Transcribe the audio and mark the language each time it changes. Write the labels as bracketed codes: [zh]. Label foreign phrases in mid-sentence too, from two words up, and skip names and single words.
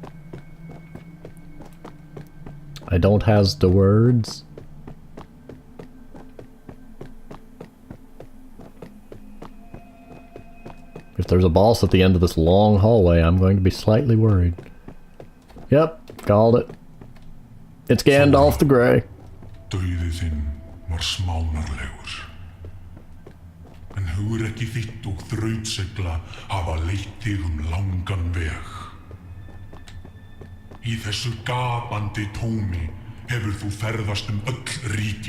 [en] I don't has the words. If there's a boss at the end of this long hallway, I'm going to be slightly worried. Yep, called it. It's Gandalf the Grey. [is] En hugrekki þitt og þrautseigla hafa leitt þig langan veg. Í þessu gapandi tómi hefur þú ferðast öll ríkin.